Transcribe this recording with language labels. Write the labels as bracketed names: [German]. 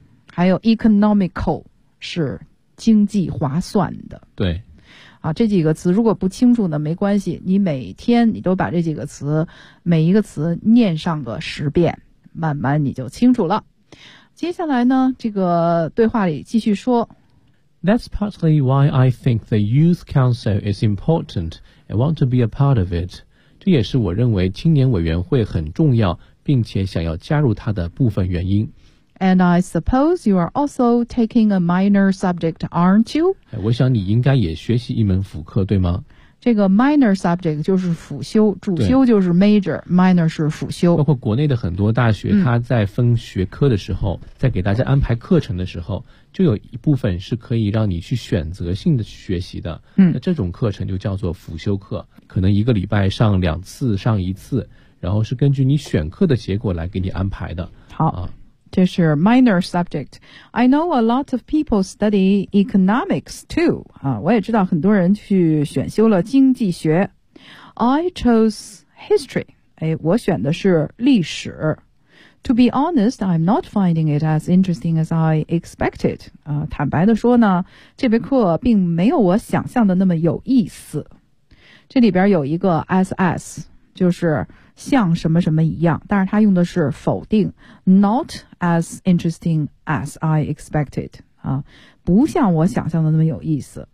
[Chinese] 还有 economical 是经济划算的，对，啊，这几个词如果不清楚呢，没关系，你每天你都把这几个词每一个词念上个十遍，慢慢你就清楚了。接下来呢，这个对话里继续说 [English] ，That's partly why I think the youth council is important and want to be a part of it. [Chinese] 这也是我认为青年委员会很重要，并且想要加入它的部分原因。 [English] And I suppose you are also taking a minor subject, aren't you? [Chinese] 我想你应该也学习一门辅课，对吗？这个 minor subject 就是辅修，主修就是 major, minor 是辅修。包括国内的很多大学，它在分学科的时候，在给大家安排课程的时候，就有一部分是可以让你去选择性的学习的。那这种课程就叫做辅修课，可能一个礼拜上两次，上一次，然后是根据你选课的结果来给你安排的。好。这是 minor subject. [English] I know a lot of people study economics too. [Chinese] 我也知道很多人去选修了经济学。 [English] I chose history. [Chinese] 我选的是历史。 [English] To be honest, I'm not finding it as interesting as I expected. [Chinese] 坦白的说呢，这门课并没有我想象的那么有意思。这里边有一个 SS， 就是像什么什么一样，但是他用的是否定 ， [English] not as interesting as I expected [Chinese] 啊，不像我想象的那么有意思。